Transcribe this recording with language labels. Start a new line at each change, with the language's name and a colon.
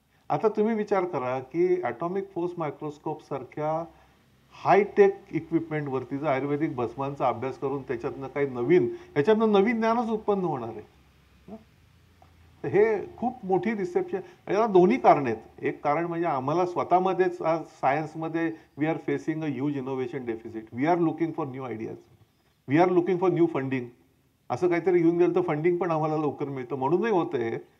Marathi: आता तुम्ही विचार करा की ॲटॉमिक फोर्स मायक्रोस्कोप सारख्या हायटेक इक्विपमेंटवरती जर आयुर्वेदिक भस्मांचा अभ्यास करून त्याच्यातनं काही ह्याच्यातनं नवीन ज्ञानच उत्पन्न होणार आहे. तर हे खूप मोठी रिसेप्शन. याला दोन्ही कारण आहेत. एक कारण म्हणजे आम्हाला स्वतःमध्येच आज सायन्समध्ये
English: We are facing a huge innovation deficit. We are looking for new ideas, we are looking for new funding.
Marathi: असं काहीतरी घेऊन गेलं तर फंडिंग पण आम्हाला लवकर मिळतं म्हणूनही होतं हे.